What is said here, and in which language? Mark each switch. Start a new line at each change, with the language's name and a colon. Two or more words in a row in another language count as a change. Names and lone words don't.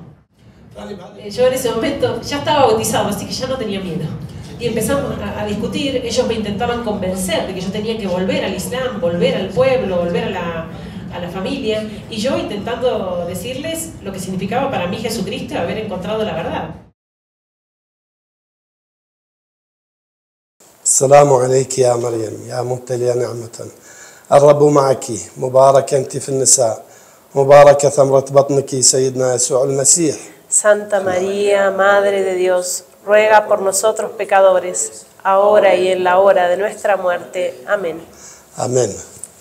Spanish: Yo en ese momento ya estaba bautizado, así que ya no tenía miedo. Y empezamos a discutir, ellos me intentaban convencer de que yo tenía que volver al Islam, volver al pueblo, volver a la familia, y yo intentando decirles lo que significaba para mí Jesucristo haber encontrado la verdad.
Arabic: السلام عليك يا مريم يا ممتلئة نعمة الرب معك مباركة أنت في النساء مباركة ثمرة بطنك سيدنا يسوع المسيح.
Spanish: Santa María, Madre de Dios, ruega por nosotros pecadores, ahora y en la hora de nuestra muerte. Amén. Amén.